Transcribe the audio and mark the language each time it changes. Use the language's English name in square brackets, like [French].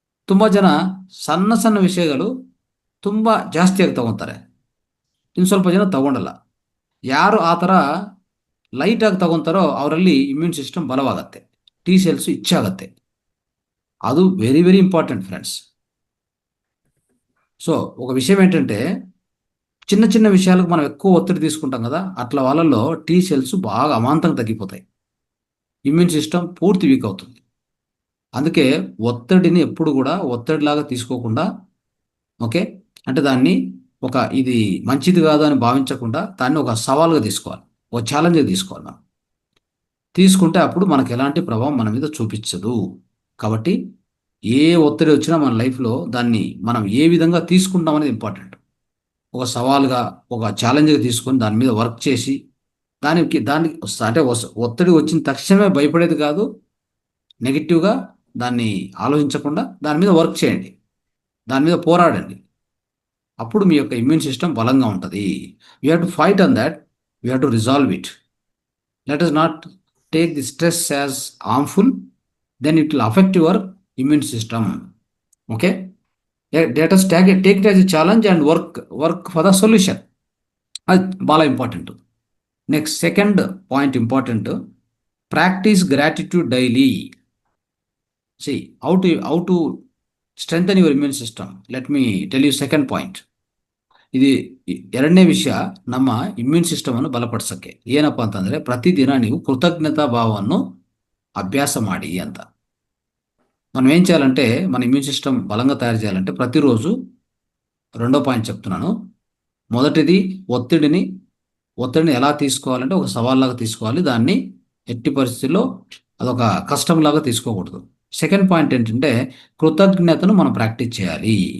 [Kannada] ತುಂಬ ಜನ ಸಣ್ಣ ಸಣ್ಣ ವಿಷಯಗಳು ತುಂಬ ಜಾಸ್ತಿಯಾಗಿ ತಗೊತಾರೆ, ಇನ್ನು ಸ್ವಲ್ಪ ಜನ ತಗೊಂಡಲ್ಲ. ಯಾರು ಆ ಥರ ಲೈಟಾಗಿ ತಗೊತಾರೋ ಅವರಲ್ಲಿ ಇಮ್ಯೂನ್ ಸಿಸ್ಟಮ್ ಬಲವಾಗತ್ತೆ, ಟಿ ಸೆಲ್ಸ್ ಹೆಚ್ಚಾಗತ್ತೆ. [English] అది very very important friends. [Telugu] So ఒక విషయం ఏంటంటే, చిన్న చిన్న విషయాలకు మనం ఎక్కువ ఒత్తిడి తీసుకుంటాం కదా, అట్లా వాళ్ళల్లో టీ సెల్స్ బాగా అమాంతంగా తగ్గిపోతాయి, ఇమ్యూన్ సిస్టమ్ పూర్తి వీక్ అవుతుంది. అందుకే ఒత్తిడిని ఎప్పుడు కూడా ఒత్తిడిలాగా తీసుకోకుండా, ఓకే, అంటే దాన్ని ఇది మంచిది కాదు అని భావించకుండా దాన్ని ఒక సవాల్గా తీసుకోవాలి, ఒక ఛాలెంజ్గా తీసుకోవాలి. మనం తీసుకుంటే అప్పుడు మనకు ఎలాంటి ప్రభావం మన మీద చూపించదు. కాబట్టి ఏ ఒత్తిడి వచ్చినా మన లైఫ్లో దాన్ని మనం ఏ విధంగా తీసుకుంటాం అనేది ఇంపార్టెంట్. ఒక సవాల్గా, ఒక ఛాలెంజ్గా తీసుకొని దాని మీద వర్క్ చేసి, దానికి అంటే ఒత్తిడి వచ్చిన తక్షణమే భయపడేది కాదు, నెగిటివ్గా దాన్ని ఆలోచించకుండా దాని మీద వర్క్ చేయండి, దాని మీద పోరాడండి. అప్పుడు మీ యొక్క ఇమ్యూన్ సిస్టమ్ బలంగా ఉంటుంది. [English] You have to fight on that, you have to resolve it. Let us not take the stress as harmful, then it will affect your immune system. Okay, let us take it as a challenge and work for the solution. [Telugu] అది బాగా important. [English] Next second point important, practice gratitude daily. See how to strengthen your immune system. Let me tell you second point. [Kannada] ಇದು ಎರಡನೇ ವಿಷಯ, ನಮ್ಮ immune ಸಿಸ್ಟಮನ್ನು ಬಲಪಡಿಸೋಕ್ಕೆ ಏನಪ್ಪ ಅಂತಂದರೆ, ಪ್ರತಿದಿನ ನೀವು ಕೃತಜ್ಞತಾ ಭಾವವನ್ನು అభ్యాస ಮಾಡಿ ಅಂತ. [Telugu] మనం ఏం చేయాలంటే, మన ఇమ్యూన్ సిస్టమ్ బలంగా తయారు చేయాలంటే ప్రతిరోజు రెండో పాయింట్ చెప్తున్నాను. మొదటిది ఒత్తిడిని ఎలా తీసుకోవాలంటే ఒక సవాల్లాగా తీసుకోవాలి. దాన్ని ఎట్టి పరిస్థితుల్లో అదొక కష్టంలాగా తీసుకోకూడదు. సెకండ్ పాయింట్ ఏంటంటే, కృతజ్ఞతను మనం ప్రాక్టీస్ చేయాలి.